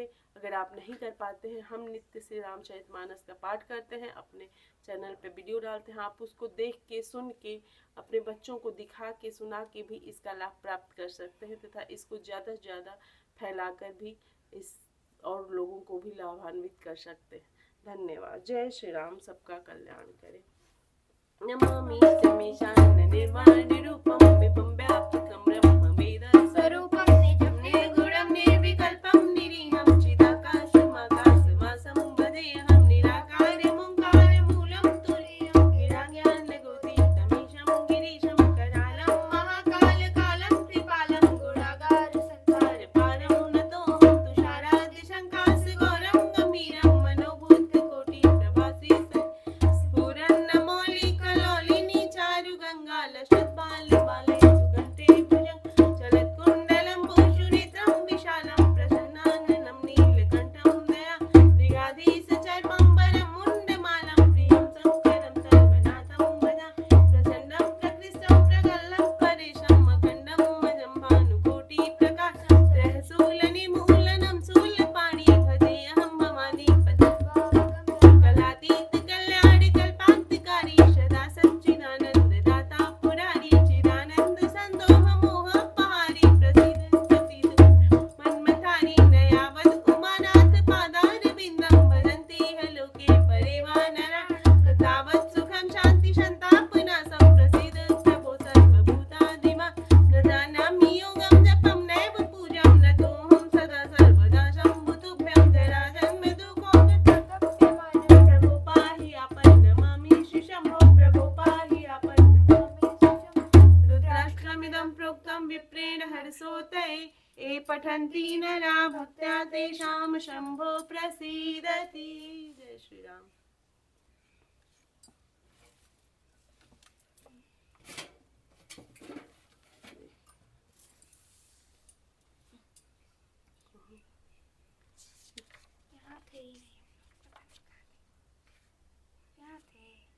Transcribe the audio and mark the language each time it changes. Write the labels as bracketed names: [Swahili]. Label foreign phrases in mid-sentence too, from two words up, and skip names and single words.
[Hindi] अगर आप नहीं कर पाते हैं, हम नित्य श्री रामचरितमानस का पाठ करते हैं, अपने चैनल पे वीडियो डालते हैं, आप उसको देख के, सुन के, अपने बच्चों को दिखा के, सुना के भी इसका लाभ प्राप्त कर सकते हैं तथा इसको ज़्यादा से ज़्यादा फैलाकर भी इस और लोगों को भी लाभान्वित कर सकते हैं। धन्यवाद। जय श्री राम। सबका कल्याण करे। [Sanskrit] नमामि शमीशान निर्वाण रूपम विभं व्यापकं ब्रह्म वेद स्वरूपं निजं निर्गुणं निर्विकल्पं निरीहं चिदाकाशमाकाशमासं भजेऽहं निराकारं ओंकारमूलं तुरीयं गिराज्ञानगोतीतमीशं गिरीशं करालं महाकालकालं त्रिपालं गुणागार संसारपारं नतोऽहं तुषारादिशङ्कासगौरं गम्भीरं मनोभूतकोटिप्रभासी स्फुरन्नमौलिकलोलिनी चारुगङ्गालशद्बालबालय सुकण्ठे भुजं चलत्कुण्डलं भूषुरितं विशालं प्रसन्नाननं नीलकण्ठं दया मृगाधीशचर्मम्बरं मुण्डमालं प्रियं शङ्करं सर्वनाथं भजा प्रचण्डं प्रकृष्टं प्रगल्भं परेशम् अखण्डं मजं भानुकोटिप्रकाशं सहशूलनिमूलनं शूलपाणि भजेऽहं भवानीपतिं कलातीत कल्याणि कल्पान्तिकारी सदा सच्चिदानन्ददाता पुरारी चिदानन्द सन्दोह मोहपहारी प्रसीद मन्मथारी नयावद् उमानाथ पादारविन्दं भजन्ति ह लोके परेवानरा तथावत् सुखं शान्ति सन्तापनाशं प्रसीद प्रभो सर्वभूतादिमा न जानामि योगं जपं नैव पूजां नतोऽहं सदा सर्वदा शम्भुतुभ्यं जराजन्म दुःखोपतप्यमानं प्रभो पाहि आपन् नमामि शम्भो प्रभो पाहि आपन् नमामि रुद्राष्ट्रमिदं प्रोक्तं विप्रेण हर्षोदये ये पठन्ति नरा भक्त्या तेषां शम्भो प्रसीदति। [Hindi] जय श्री राम। यहाँ थे यहाँ थे